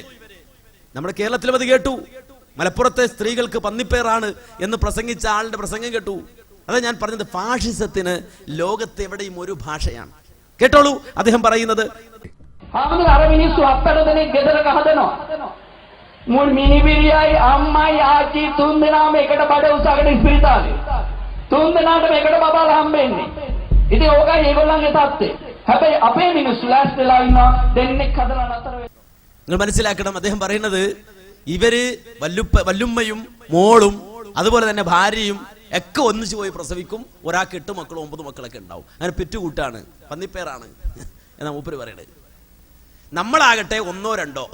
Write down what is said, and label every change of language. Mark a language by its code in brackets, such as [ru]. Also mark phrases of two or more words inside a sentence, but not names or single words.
[ml] നമ്മുടെ കേരളത്തിലും അത് കേട്ടു. മലപ്പുറത്തെ സ്ത്രീകൾക്ക് പന്നിപ്പേറാണ് എന്ന് പ്രസംഗിച്ച ആളുടെ പ്രസംഗം കേട്ടു. അതാ ഞാൻ പറഞ്ഞത്, ഫാഷിസത്തിന് ലോകത്ത് എവിടെയും ഒരു ഭാഷയാണ്. കേട്ടോളൂ അദ്ദേഹം പറയുന്നത്. [si] මුල් මිනිබිරියයි අම්මයි ආච්චි තුන් දෙනාම එකට බඩ උසගෙන ඉස්පිරිතාලේ. තුන් දෙනාටම එකට බබාලා හම්බෙන්නේ. ඉතින් ඕකයි ඒගොල්ලන්ගේ තත්ත්වය. හැබැයි අපේ මිනිස්සු ලෑස්තිලා ඉන්නවා දෙන්නෙක් හදලා නතර වෙනවා. [ml] നിങ്ങൾ മനസ്സിലാക്കണം, അദ്ദേഹം പറയുന്നത് ഇവര് വല്ലുമ്മയും മോളും അതുപോലെ തന്നെ ഭാര്യയും ഒക്കെ ഒന്നിച്ചു പോയി പ്രസവിക്കും. ഒരാൾക്ക് 8 മക്കളും 9 മക്കളൊക്കെ ഉണ്ടാവും. അങ്ങനെ പെറ്റുകൂട്ടാണ്, പന്നിപ്പേരാണ് എന്നാ മൂപ്പര് പറയണത്. നമ്മളാകട്ടെ 1 or 2.